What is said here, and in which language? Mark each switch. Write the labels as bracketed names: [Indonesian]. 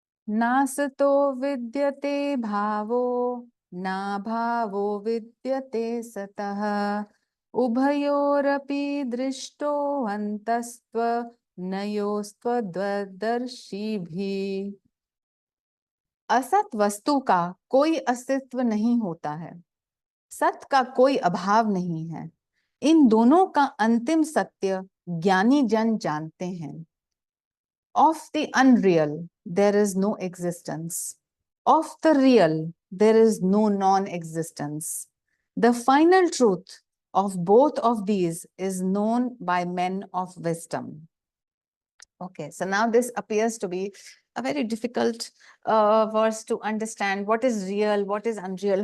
[Sanskrit] नासतो विद्यते भावो ना भावो विद्यते सतः उभयोरपि दृष्टो अन्तस्त्व नयोस्त्वद्दर्शिभिः. [Hindi] असत वस्तु का कोई अस्तित्व नहीं होता है, सत का कोई अभाव नहीं है, इन दोनों का अंतिम सत्य ज्ञानी जन जानते हैं। [English] Of the unreal there is no existence, of the real there is no non-existence. The final truth of both of these is known by men of wisdom. Okay, so now this appears to be a very difficult verse to understand. What is real? What is unreal?